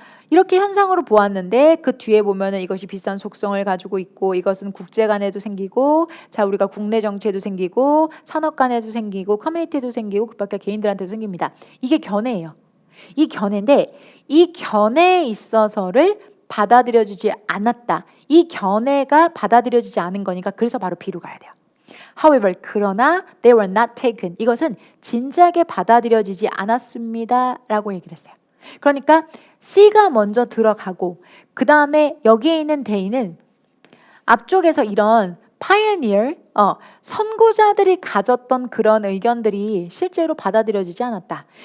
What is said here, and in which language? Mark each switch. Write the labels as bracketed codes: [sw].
[ko] 이렇게 현상으로 보았는데 그 뒤에 보면은 이것이 비슷한 속성을 가지고 있고 이것은 국제 간에도 생기고 우리가 국내 정치에도 생기고 산업 간에도 생기고 커뮤니티에도 생기고 그 밖에 개인들한테도 생깁니다. 이게 견해예요. 이 견해인데 이 견해에 있어서를 받아들여지지 않았다. 이 견해가 받아들여지지 않은 거니까 그래서 바로 B로 가야 돼요. [en] However, [ko] 그러나 [en] they were not taken. [ko] 이것은 진지하게 받아들여지지 않았습니다. 라고 얘기를 했어요. 그러니까 C가 먼저 들어가고 그 다음에 여기에 있는 they는 앞쪽에서 이런 pioneer, 선구자들이 가졌던 그런 의견들이 실제로 받아들여지지 않았다.